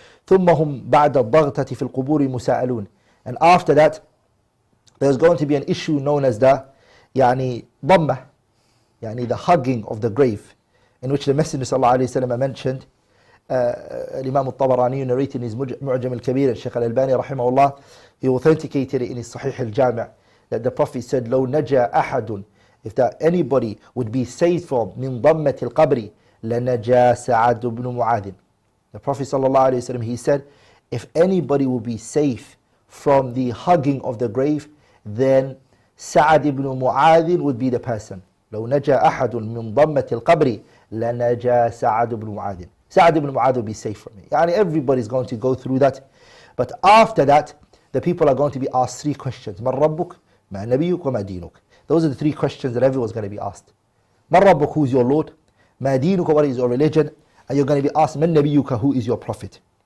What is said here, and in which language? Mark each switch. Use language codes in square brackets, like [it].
[ar] ثم هم بعد الضغطة في القبور مساءلون. [en] And after that, there's going to be an issue known as the ضمة, the hugging of the grave, in which the Messenger [ar] صلى الله عليه وسلم [en] mentioned. Imam al-Tabarani narrated in his Mu'jam al-Kabir, and Shaykh al-Albani rahimahullah, he authenticated it in his Sahih al-Jami', that the Prophet said, [ar] لو نجا أحد, [en] if that anybody would be saved from [ar] من ضمة القبر لنجا سعد بن معاذ. [en] The Prophet ﷺ, he said, if anybody will be safe from the hugging of the grave, then Sa'ad ibn Mu'adh would be the person. [ar] لو نجا أحد من ضمة القبر لنجا سعد بن معاذ. [en] Sa'ad ibn Mu'adh will be safe from it. Everybody's going to go through that. But after that, the people are going to be asked three questions. [ar] من ربك, ما نبيك, وما دينك. [en] Those are the three questions that everyone's going to be asked. [ar] من ربك, [en] who is your Lord? [ar] ما دينك, [en] what is your religion? And you're going to be asked, [ar] من نبيك, [en] who is your prophet?